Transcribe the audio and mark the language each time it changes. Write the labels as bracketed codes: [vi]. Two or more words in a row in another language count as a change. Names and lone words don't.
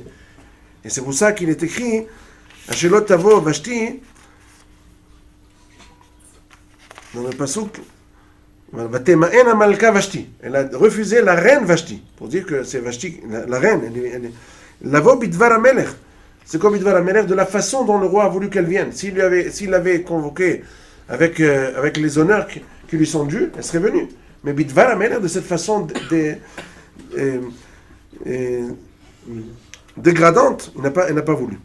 [fr] Et c'est pour ça qu'il est écrit, [he] אשלות תבוא ושתי, [fr] dans le pasuk, elle a refusé la reine Vashti, pour dire que c'est Vashti, la reine. [he] לבוא בדבר המלך, [fr] C'est comme [he] בדבר המלך, [fr] de la façon dont le roi a voulu qu'elle vienne. S'il l'avait convoquée avec les honneurs qui lui sont dus, elle serait venue. Mais [he] בדבר המלך, [fr] de cette façon dégradante, il n'a pas voulu.